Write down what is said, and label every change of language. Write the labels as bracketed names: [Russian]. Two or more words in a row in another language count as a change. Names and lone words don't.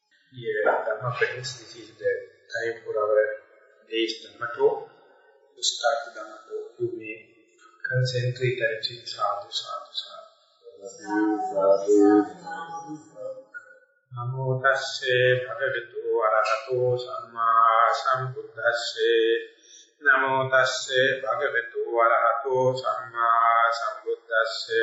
[English] Dear Dhamma friends, this is the time for our day's Dhamma talk. To start the Dhamma talk, you may concentrate and sing [Pali] sadhu, sadhu, sadhu. Namo tasse bhagavato arahato samma sambuddhasse. Namo tasse bhagavato arahato samma sambuddhasse.